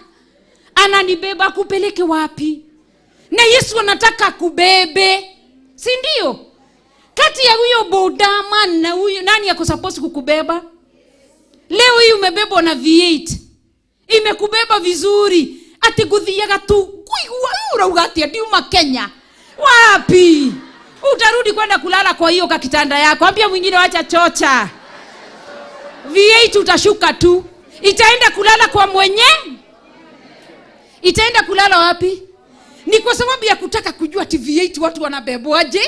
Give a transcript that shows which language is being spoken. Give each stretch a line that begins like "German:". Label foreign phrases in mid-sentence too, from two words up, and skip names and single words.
Swahili: Ananibeba kupeleke wapi? Na Yesu anataka kubebe. Si ndio? Kati ya huyo boda man na huyo nani yako supposed kukubeba? Leo hii umebebwa na V8. Imekubeba vizuri.
Kikuyu: Ati guthiaga tu. Kuigua ugati ati uma Kenya.
Swahili: Wapi? Utarudi kwenda kulala kwa hiyo kakitanda yako. Ambia mwingine wacha chocha. V8 utashuka tu. Itaenda kulala kwa mwenye? Itaenda kulala wapi? Ni kwa sababu ya kutaka kujua TV8 watu wanabebwaje.